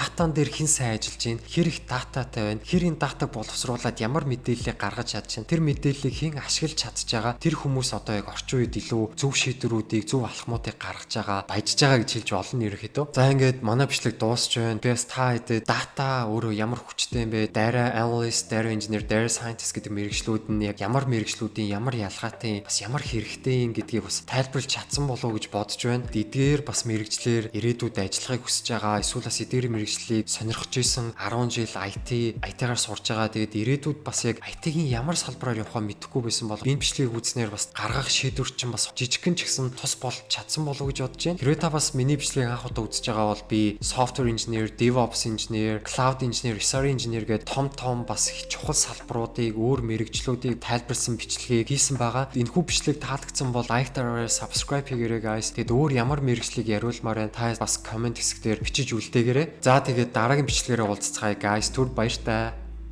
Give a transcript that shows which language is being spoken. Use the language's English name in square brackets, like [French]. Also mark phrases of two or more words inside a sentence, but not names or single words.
[Mongolian] Датан дээр хэн сайн ажиллаж байна, хэр их дататай байна, хэр энэ датаг боловсруулад ямар мэдээллийг гаргаж чадж байна, тэр мэдээллийг хэн ашиглаж чадж байгаа, тэр хүмүүс одоо яг орчин үед илүү зөв шийдвэрүүдийг, зөв алхмуудыг гаргаж байгаа, баяжж байгаа гэж хэлж болно ерөнхийдөө. За ингээд манай бичлэг дуусч байна. Би бас та хэдэ дата өөрөө ямар хүчтэй юм бэ? [English] Data analyst, data engineer, data scientist [Mongolian] гэдэг мэргэжлүүд нь яг ямар мэргэжлүүдийн ямар ялгаатай, бас ямар хэрэгтэй юм гэдгийг бас тайлбарлаж чадсан болов уу гэж бодож байна. Эдгээр бас мэргэжлэр ирээдүйд ажиллахыг хүсэж байгаа, эсвэл бас эдгээр мэргэжлийг сонирхож исэн 10 жил IT-гаар сурж байгаа. Тэгээд ирээдүйд бас яг IT-ийн ямар салбараар явахаа мэдэхгүй байсан бол энэ бичлэгийг үзнээр бас гаргах шийдвэр чинь бас жижигхэн ч гэсэн тус болж чадсан болов уу гэж бодож байна. Хэрвээ та бас миний бичлэгийг анх удаа үзэж байгаа бол би [English] software engineer, DevOps engineer, cloud engineer, SRE engineer [Mongolian] гэдэг том бас чухал салбаруудыг өөр мэргэжлүүдийг тайлбарласан бичлэгийг хийсэн байгаа. Энэхүү бичлэг таалагдсан бол like дараарай, subscribe хийгээрэй guys. Тэгэд өөр ямар мэргэжлийг яриулмаар байна та бас комент хэсгээр бичиж үлдээгээрэй. За тэгээд дараагийн бичлэгээрээ уулзцгаая guys. Түр баяртай.